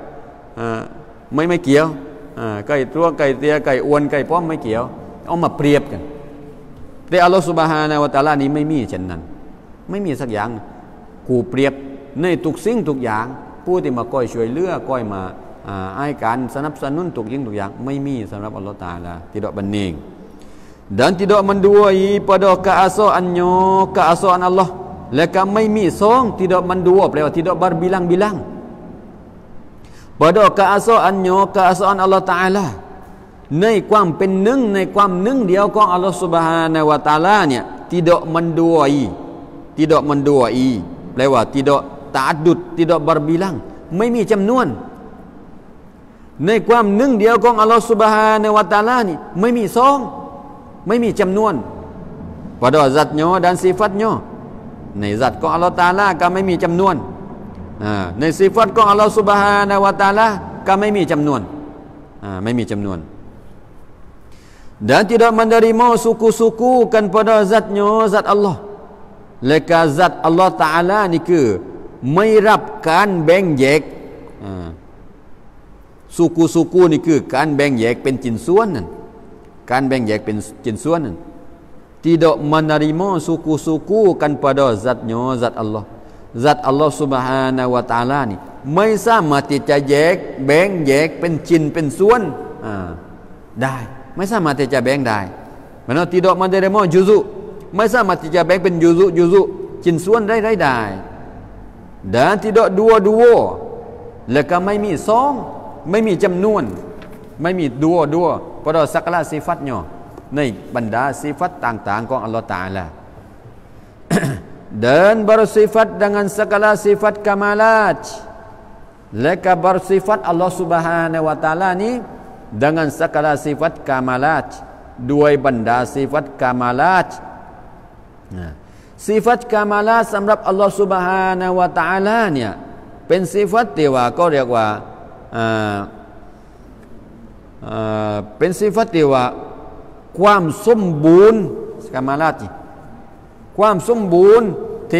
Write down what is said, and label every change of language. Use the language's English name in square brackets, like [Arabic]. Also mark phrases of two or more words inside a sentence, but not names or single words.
[Thai] ไม่เกี่ยวไก่ตัวไก่เตี้ยไก่อ้วนไก่ป้อมไม่เกี่ยวเอามาเปรียบกันแต่ [Arabic] الله سبحانه وتعالى [Thai] นี้ไม่มีเช่นนั้นไม่มีสักอย่างกูเปรียบในทุกสิ่งทุกอย่างผู้ที่มาก้อยช่วยเหลือก้อยมาให้การสนับสนุนทุกสิ่งทุกอย่างไม่มีสำหรับอัลลอฮฺตะอาลา [Malay] tidak banding dan tidak menduai pada keesaan Allah [Thai] และก็ไม่มีสอง [Malay] tidak mendua [Thai] แปลว่า [Malay] tidak berbilang-bilang pada keesaan Allah Taala [Thai] ในความเป็นหนึ่งในความหนึ่งเดียวของอัลลอฮฺ [Arabic] Subhanahu wa Taala [Thai] เนี่ย tidak menduai แปลว่า [Malay] tidak ta'addud tidak berbilang [Thai] ไม่มีจำนวนในความหนึ่งเดียวของอัลลอฮฺ [Arabic] Subhanahu wa Taala [Thai] นี่ไม่มีสองไม่มีจำนวน [Malay] pada zatnya dan sifatnya [Thai] ในzat ของอัลลอฮฺ Taala ก็ไม่มีจำนวนในสิฟัตของอัลลอฮฺ [Arabic] Subhanahu wa Taala [Thai] ก็ไม่มีจำนวนไม่มีจำนวน [Malay] dan tidak menerima suku-sukukan pada zatnya zat Allah [Thai] และก็ [Malay] zat Allah Taala [Thai] นี่คือไม่รับการแบ่งแยกsuku นี่คือการแบ่งแยก เป็นชิ้นส่วนนั่นการแบ่งแยกเป็นชิ้นส่วนนั่น [Malay] tidak menerima suku-sukukan pada zatnya zat Allah zat [Thai] Allah [Arabic] Subhanahu wa Taala [Thai] นี่ไม่สามารถที่จะแยกแบ่งแยกเป็นชิ้นเป็นส่วนได้ไม่สามารถที่จะแบ่งได้มัน [Malay] tidak menerima juzu [Thai] ไม่สามารถที่จะแบ่งเป็นjuzuชิ้นส่วนได้ [Malay] dan tidak dua [Thai] และก็ไม่มีสองไม่มีจำนวนไม่มี [Malay] dua pada segala sifatnya [Thai] ในบรรดาสิฟัตต่างๆของอัลลอฮฺตะอาลา [Malay] dan bersifat dengan segala sifat kamalat [Thai] และก็ [Malay] bersifat Allah [Arabic] Subhanahu wa Taala [Thai] นี้ [Malay] dengan segala sifat kamalat [Thai] ด้วยบรรดาสิฟัต kamalat สิฟัต kamalat สำหรับอัลลอฮฺ [Arabic] Subhanahu wa Taala [Thai] เนี่ยเป็นสิฟัตที่ว่าก็เรียกว่า เป็นสิฟัตที่ว่าความสมบูรณ์กามาลาติความสมบูรณ์ที่